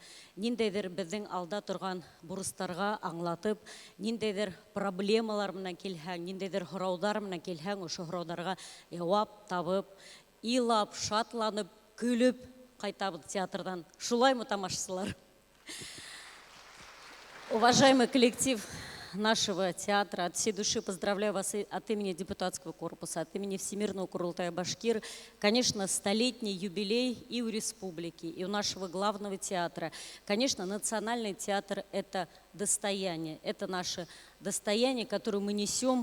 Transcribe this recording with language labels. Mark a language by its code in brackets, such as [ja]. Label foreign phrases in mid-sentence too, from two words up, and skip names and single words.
[ba] Ниндәйдер безнең алда торган бурыстарга аңлатып, ниндәйдер проблемалар менән килһәң, ниндәйдер һораудар менән килһәң, ошо һорауларга җавап табып, илап, шатланып, күлеп кайтабыз театрдан. Шулаймы, тамашачылар? [ru] Уважаемый коллектив нашего театра, от всей души поздравляю вас от имени депутатского корпуса, от имени Всемирного Курултая Башкир. Конечно, столетний юбилей и у республики, и у нашего главного театра. Конечно, национальный театр – это достояние, это наше достояние, которое мы несем.